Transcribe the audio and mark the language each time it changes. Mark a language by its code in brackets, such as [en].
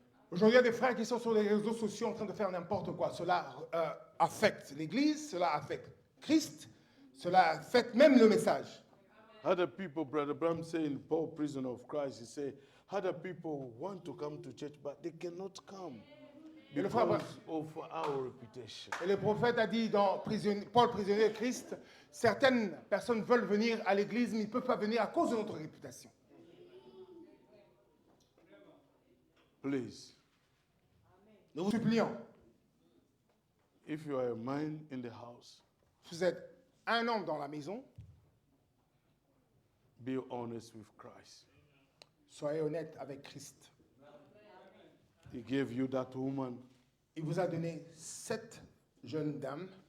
[fr] Aujourd'hui, il y a des frères qui sont sur les réseaux sociaux en train de faire n'importe quoi. Cela affecte l'Église, cela affecte Christ, cela affecte même le message. [en] Other people, Brother Bram saying, Paul, prisoner of Christ, he said, other people want to come to church, but they cannot come [fr] Et le frère [en] because of our reputation. [fr] Et le prophète a dit dans Paul, prisonnier de Christ, certaines personnes veulent venir à l'église, mais ils ne peuvent pas venir à cause de notre réputation. [en] Please, [fr] Nous vous supplions, [en] if you are a man in the house, [fr] si vous êtes un homme dans la maison, [en] be honest with Christ. [fr] soyez honnête avec Christ. [en] He gave you that woman, [fr] Il vous a donné 7 jeunes dames,